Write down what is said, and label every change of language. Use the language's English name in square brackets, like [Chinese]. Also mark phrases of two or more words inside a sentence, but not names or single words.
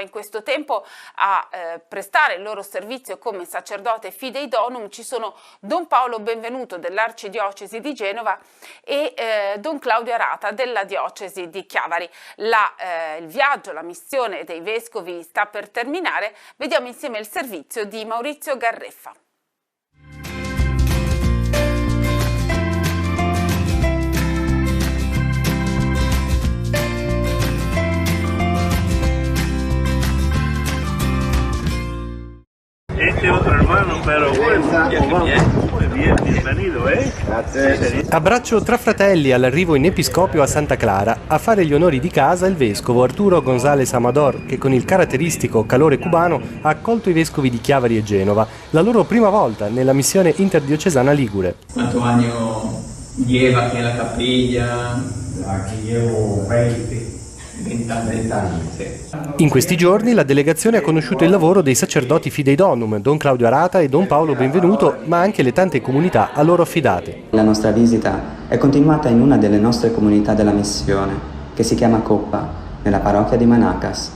[Italian] In questo tempo a prestare il loro servizio come sacerdote fidei donum ci sono Don Paolo Benvenuto dell'arcidiocesi di Genova e Don Claudio Arata della diocesi di Chiavari. Il viaggio, la missione dei vescovi sta per terminare. Vediamo insieme il servizio di Maurizio Garreffa. [Spanish] Este otro hermano, pero bueno, muy bien, bienvenido, [Italian] Grazie. Abbraccio tra fratelli all'arrivo in Episcopio a Santa Clara. A fare gli onori di casa il vescovo Arturo González Amador, che con il caratteristico calore cubano ha accolto i vescovi di Chiavari e Genova, la loro prima volta nella missione interdiocesana ligure. Quanto anno [Spanish] lleva aquí en la capilla? Aquí llevo [Italian] 20 anni, sì. In questi giorni la delegazione ha conosciuto il lavoro dei sacerdoti fidei donum, Don Claudio Arata e Don Paolo Benvenuto, ma anche le tante comunità a loro affidate. La nostra visita è continuata in una delle nostre comunità della missione, che si chiama Coppa, nella parrocchia di Manacas.